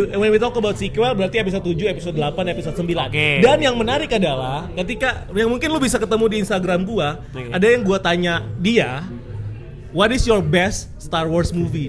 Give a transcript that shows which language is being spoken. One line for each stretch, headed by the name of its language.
English: When we talk about sequel
Indonesian: berarti
English: episode 7, episode 8, episode 9.
Indonesian: Oke. Dan yang menarik adalah ketika yang mungkin lu bisa ketemu di Instagram gua, Oke. ada yang gua tanya dia,
English: what is your best Star Wars movie?